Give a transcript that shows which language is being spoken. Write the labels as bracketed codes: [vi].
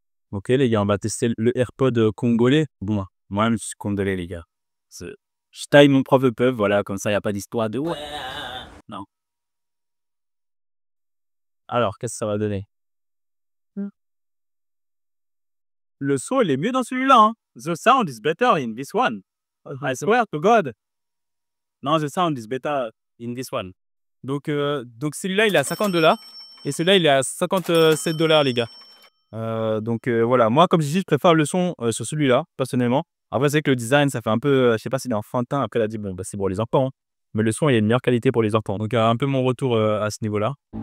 [fr] Ok, les gars, on va tester le AirPod congolais. Bon, moi-même, je suis congolais, les gars. Je taille mon prof de peuf, voilà, comme ça, il n'y a pas d'histoire de. Ouais. Non. Alors, qu'est-ce que ça va donner? Le son, il est mieux dans celui-là. Hein. [en] The sound is better in this one. I swear to God. Non, the sound is better in this one. [fr] Donc celui-là, il est à 50 $. Et celui-là, il est à 57 $, les gars. Voilà, moi, comme je dis, je préfère le son sur celui-là, personnellement. Après, c'est que le design, ça fait un peu, je sais pas s'il est enfantin. Après, elle a dit, bon, bah, c'est pour les enfants. Hein. Mais le son, il y a une meilleure qualité pour les enfants. Donc, un peu mon retour à ce niveau-là.